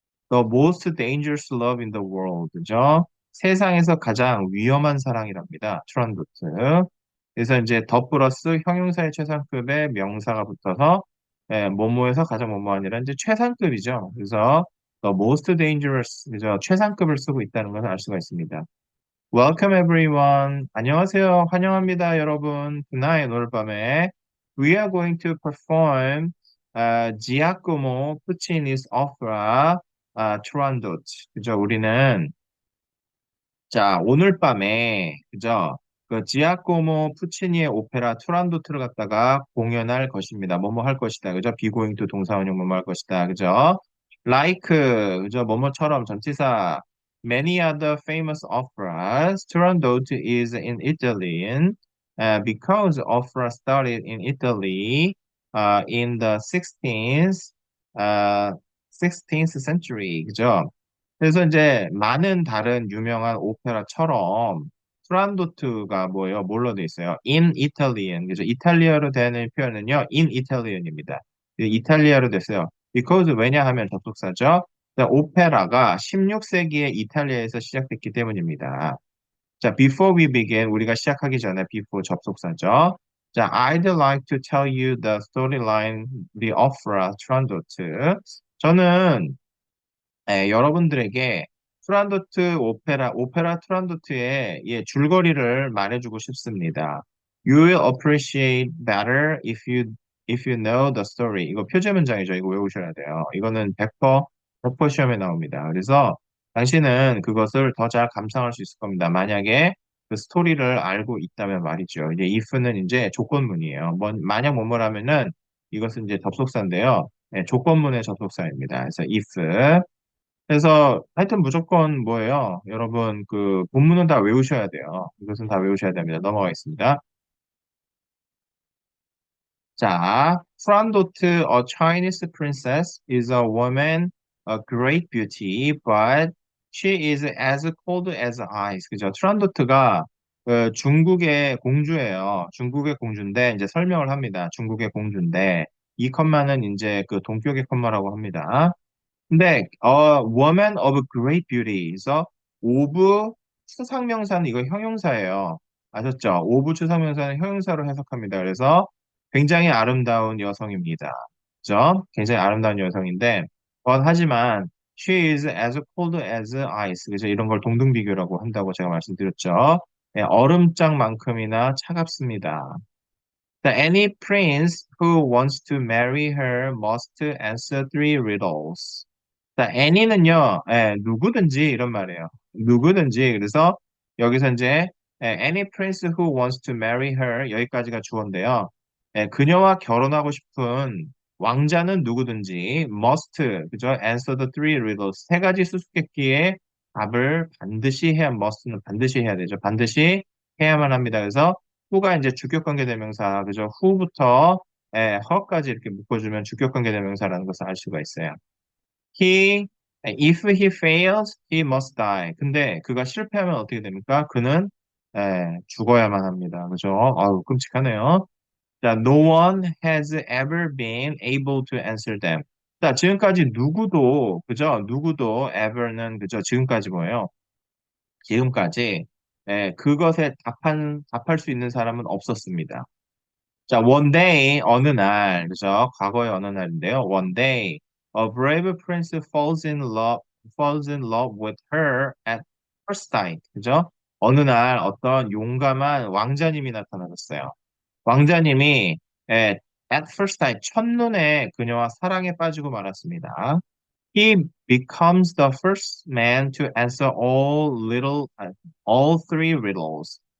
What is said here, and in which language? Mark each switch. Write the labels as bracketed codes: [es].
[en] The most dangerous love in the world. [ko] 그죠? 세상에서 가장 위험한 사랑이랍니다. 트란도트. 그래서 이제 더 플러스 형용사의 최상급의 명사가 붙어서 뭐뭐에서 가장 뭐뭐하니라 이제 최상급이죠. 그래서 [en] the most dangerous, 그죠? [ko] 최상급을 쓰고 있다는 것을 알 수가 있습니다. [en] Welcome everyone. [ko] 안녕하세요. 환영합니다, 여러분. 그날의 오늘 밤에 [en] we are going to perform Giacomo Puccini's opera Turandot. [ko] 그죠? 우리는 자, 오늘 밤에 그죠? 그 지아코모 푸치니의 오페라 투란도트를 갖다가 공연할 것입니다. 뭐뭐 할 것이다. 그죠? 비고잉 투 동사원형 뭐뭐 할 것이다. 그죠? [en] Like [ko] 그죠? 뭐뭐처럼 전치사 [en] many other famous operas, Turandot is in Italian because opera started in Italy in the uh, 16th century. [ko] 그죠? 그래서 이제 많은 다른 유명한 오페라처럼 프란도트가 뭐예요? 뭘로 돼 있어요? [en] In Italian. [ko] 그죠? 이탈리아로 되는 표현은요. [en] In Italian [ko] 입니다. 이탈리아로 됐어요. [en] Because [ko] 왜냐하면 접속사죠. 오페라가 16세기에 이탈리아에서 시작됐기 때문입니다. 자, [en] before we begin, [ko] 우리가 시작하기 전에 before 접속사죠. [en] 자, I'd like to tell you the storyline, the opera Turandot. [ko] 저는 여러분들에게 투란도트 오페라 투란도트의 예, 줄거리를 말해주고 싶습니다. [en] You will appreciate better if you know the story. [ko] 이거 표제 문장이죠. 이거 외우셔야 돼요. 이거는 100% 시험에 나옵니다. 그래서 당신은 그것을 더 잘 감상할 수 있을 겁니다. 만약에 그 스토리를 알고 있다면 말이죠. 이제 if는 이제 조건문이에요. 만약 뭐뭐라면은 이것은 이제 접속사인데요. 조건문의 접속사입니다. 그래서 if 그래서 하여튼 무조건 뭐예요? 여러분 그 본문은 다 외우셔야 돼요. 이것은 다 외우셔야 됩니다. 넘어가겠습니다. [en] 자, 프란도트, a Chinese princess, is a woman, a great beauty, but she is as cold as ice. [ko] 그죠? 트란도트가 그 중국의 공주예요. 중국의 공주인데 이제 설명을 합니다. 중국의 공주인데 이 컴마는 이제 그 동격의 컴마라고 합니다. 근데 woman of great beauty에서 of 추상명사는 이거 형용사예요. 아셨죠? of 추상명사는 형용사로 해석합니다. 그래서 굉장히 아름다운 여성입니다. 그죠? 굉장히 아름다운 여성인데 하지만 [en] she is as cold as ice. [ko] 그죠? 이런 걸 동등비교라고 한다고 제가 말씀드렸죠. 네, 얼음장만큼이나 차갑습니다. [en] Any prince who wants to marry her must answer three riddles. [ko] 자, any는요, 누구든지 이런 말이에요. 누구든지. 그래서 여기서 이제 [en] any prince who wants to marry her [ko] 여기까지가 주어인데요. 그녀와 결혼하고 싶은 왕자는 누구든지 must, 그죠? [en] answer the three riddles. [ko] 세 가지 수수께끼의 답을 반드시 해야, must는 반드시 해야 되죠. 반드시 해야만 합니다. 그래서 who가 이제 주격관계 대명사, 그죠? who부터 her까지 이렇게 묶어주면 주격관계 대명사라는 것을 알 수가 있어요. [en] He, if he fails, he must die. [ko] 근데 그가 실패하면 어떻게 됩니까? 그는 죽어야만 합니다. 그죠? 아우, 끔찍하네요. [en] 자, no one has ever been able to answer them. [ko] 자, 지금까지 누구도, 그죠? 누구도 ever는, 그죠? 지금까지 뭐예요? 지금까지, 그것에 답할 수 있는 사람은 없었습니다. 자, [en] one day, [ko] 어느 날, 그죠? 과거의 어느 날인데요. [en] One day, a brave prince falls in love with her at first sight. [ko] 그죠? 어느 날 어떤 용감한 왕자님이 나타나셨어요. 왕자님이 [en] at first sight, [ko] 첫눈에 그녀와 사랑에 빠지고 말았습니다. [en] He becomes the first man to answer all three riddles.